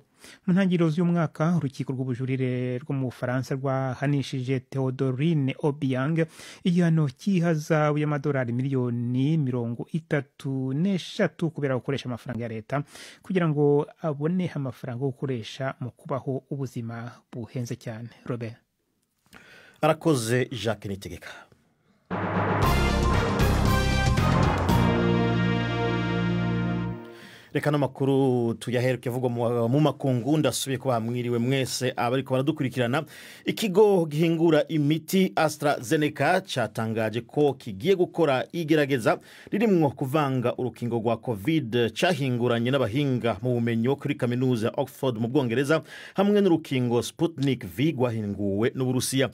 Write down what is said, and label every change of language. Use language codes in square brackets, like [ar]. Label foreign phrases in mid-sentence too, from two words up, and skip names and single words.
[rw] Mu ntangiriro z'umwaka urukiko rw'ubujurire rwo mu Bufaransa rwahanishije Theodorine Obiang igihano cy'ihazabu y'amadolari miliyoni 33 kubera gukoresha amafaranga ya leta kugira ngo abone amafaranga yo gukoresha mu kubaho ubuzima buhenze cyane. Robert arakoze. Jacques Niyitegeka. [rn] Reka n'amakuru tuyaheruke vuga mu makungu. Ndasubiye kuba mwiriwe mwese abariko baradukurikirana. Ikigo gihingura imiti AstraZeneca cyatangaje ko kigiye gukora igerageza ririmwo kuvanga urukingo rwa COVID cyahinguranye n'abahinga mu bumenyi kuri kaminuza ya Oxford mu Bwongereza hamwe n'urukingo Sputnik V rwahinguwe n'Uburusiya.